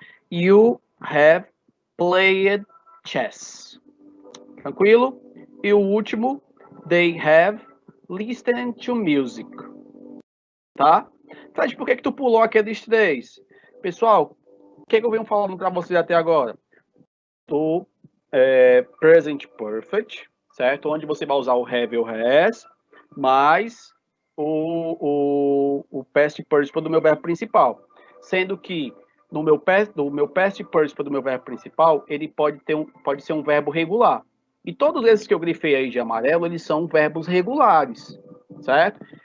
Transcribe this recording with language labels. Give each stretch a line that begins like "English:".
English: You have played chess.
Portuguese: Tranquilo? E o último,
English: they have listened to music.
Portuguese: Tá? Fred, por que tu pulou aqueles três? Pessoal, o que eu venho falando para vocês até agora? Do present perfect, certo? Onde você vai usar o have e o has, mais o past participle do meu verbo principal. Sendo que no meu past participle do meu verbo principal, ele pode ser um verbo regular. E todos esses que eu grifei aí de amarelo, eles são verbos regulares, certo?